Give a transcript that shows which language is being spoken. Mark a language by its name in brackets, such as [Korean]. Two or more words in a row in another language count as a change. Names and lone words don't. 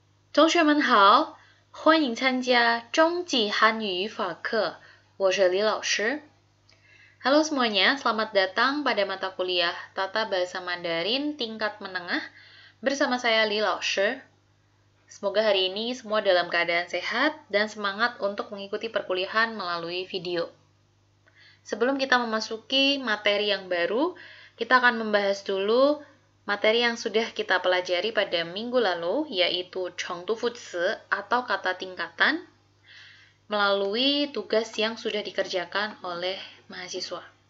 [Chinese] 同学们好，欢迎参加中级汉语语法课，我是李老师。 [Indonesian] Halo semuanya, selamat datang pada mata kuliah Tata Bahasa Mandarin tingkat menengah bersama saya Li Laoshi. Semoga hari ini semua dalam keadaan sehat dan semangat untuk mengikuti perkuliahan melalui video. Sebelum kita memasuki materi yang baru, kita akan membahas dulu materi yang sudah kita pelajari pada minggu lalu, yaitu Chengdufuzhi atau kata tingkatan, melalui tugas yang sudah dikerjakan oleh mahasiswa.